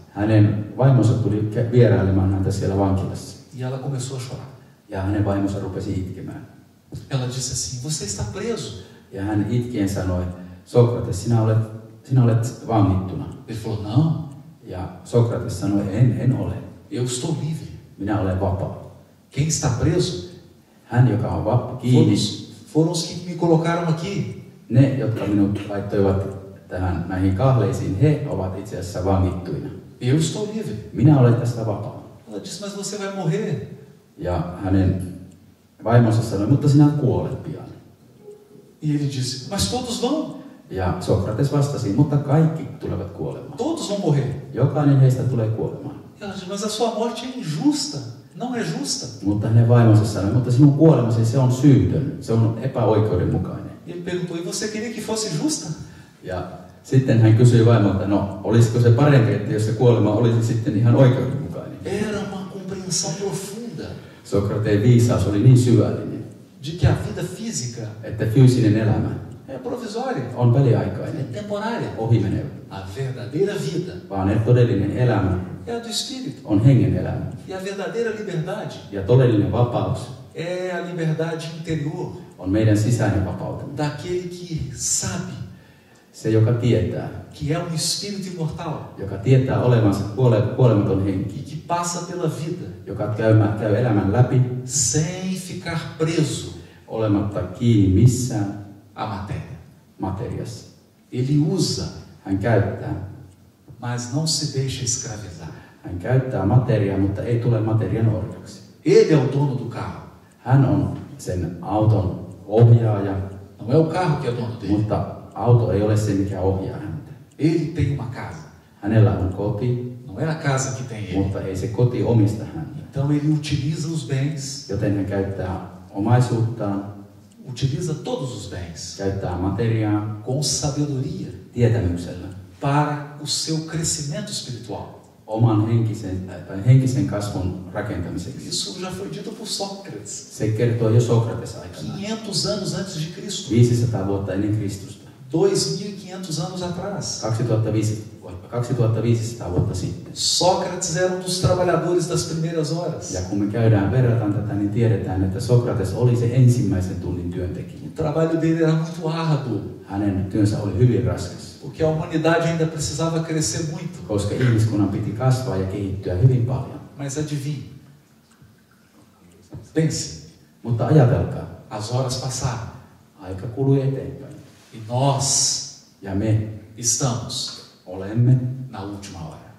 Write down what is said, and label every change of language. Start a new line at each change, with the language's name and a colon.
Finnish: hänen vaimonsa tuli vierailemaan häntä siellä vankilassa.
Portuguese: E ela começou a chorar.
Finnish: Ja hänen vaimonsa rupesi itkemään.
Portuguese: Ela disse assim: você está preso.
Finnish: Ja hän itkien sanoi, Sokrates, sinä olet vangittuna.
Portuguese: Ele falou: não,
Finnish: Ja Sokrates sanoi, en ole.
Portuguese: eu estou livre.
Finnish: Minä olen vapaa.
Portuguese: Quem está preso
Finnish: Hän, joka on kiinni,
Portuguese: foram os que me colocaram aqui.
Finnish: ne, jotka minut laittoivat näihin kahleisiin, he ovat itse asiassa vangittuina.
Portuguese: Eu estou livre.
Finnish: Minä olen tästä vapaa.
Portuguese: Ela disse: mas você vai morrer.
Finnish: Ja hänen vaimonsa sanoi, mutta sinä kuolet pian.
Portuguese: E ele disse: mas todos vão.
Finnish: Ja Sokrates vastasi, mutta kaikki tulevat kuolemaan.
Portuguese: Todos vão morrer.
Finnish: Jokainen heistä tulee kuolemaan.
Portuguese: Ela disse: mas a sua morte é injusta. Não é justa.
Finnish: Mutta hänen vaimonsa sanoi, mutta sinun kuolemasi se on syytön, se on epäoikeudenmukainen.
Portuguese: E ele perguntou: e você queria que fosse justa?
Finnish: Ja sitten hän kysyi vaimolta, no olisiko se parempi, että jos se kuolema olisi sitten ihan oikeudenmukainen.
Portuguese: Era uma compreensão profunda
Finnish: Sokrateen viisaus oli niin syvällinen,
Portuguese: de que a vida física
Finnish: että fyysinen elämä
Portuguese: é provisória,
Finnish: on
Portuguese: é
Finnish: väliaikainen,
Portuguese: temporária.
Finnish: ohimenevä,
Portuguese: A verdadeira vida
Finnish: vaan todellinen elämä
Portuguese: é a do Espírito.
Finnish: on hengen elämä.
Portuguese: E a verdadeira liberdade
Finnish: Ja todellinen vapaus
Portuguese: é a liberdade interior
Finnish: on meidän sisäinen vapautemme.
Portuguese: daquele que sabe
Finnish: Se, joka tietää,
Portuguese: que é um espírito imortal
Finnish: joka tietää olevansa kuolematon
Portuguese: e
Finnish: henki,
Portuguese: que passa pela vida
Finnish: joka käy elämän läpi
Portuguese: sem ficar preso
Finnish: olematta kiinni missään
Portuguese: à matéria.
Finnish: materiassa.
Portuguese: Ele usa,
Finnish: Hän käyttää.
Portuguese: mas não se deixa escravizar.
Finnish: Hän käyttää materiaa, mutta ei tule materian orjaksi.
Portuguese: Ele é o dono do carro.
Finnish: Hän on sen auton ohjaaja,
Portuguese: Não é o carro que é dono dele.
Finnish: mutta auto ei ole se, mikä ohjaa häntä.
Portuguese: Ele tem uma casa.
Finnish: Hänellä on koti,
Portuguese: Não é a casa que tem ele.
Finnish: mutta ei se koti omista häntä.
Portuguese: Então ele utiliza os bens,
Finnish: Joten hän käyttää omaisuuttaan,
Portuguese: utiliza todos os bens
Finnish: käyttää materiaa
Portuguese: com sabedoria
Finnish: tietämyksellä
Portuguese: para o seu crescimento espiritual.
Finnish: oman henkisen kasvun rakentamiseksi.
Portuguese: Isso já foi dito por Sócrates,
Finnish: Se kertoo jo Sokrates aikana,
Portuguese: 500 anos antes de Cristo,
Finnish: 500 vuotta ennen Kristusta,
Portuguese: 2500 anos atrás.
Finnish: 2500 vuotta sitten.
Portuguese: Sócrates era um dos trabalhadores das primeiras horas.
Finnish: Ja kun me verrataan tätä, niin tiedetään, että Sokrates oli se ensimmäisen tunnin työntekijä.
Portuguese: O trabalho dele era muito árduo,
Finnish: Hänen työnsä oli hyvin raskas,
Portuguese: porque a humanidade ainda precisava crescer muito.
Finnish: koska ihmiskunnan piti kasvaa ja kehittyä hyvin paljon.
Portuguese: Mas adivinhe, pense,
Finnish: Mutta ajatelkaa,
Portuguese: as horas passaram
Finnish: aika kului eteenpäin.
Portuguese: e nós
Finnish: Ja me
Portuguese: estamos
Finnish: olemme
Portuguese: na última hora.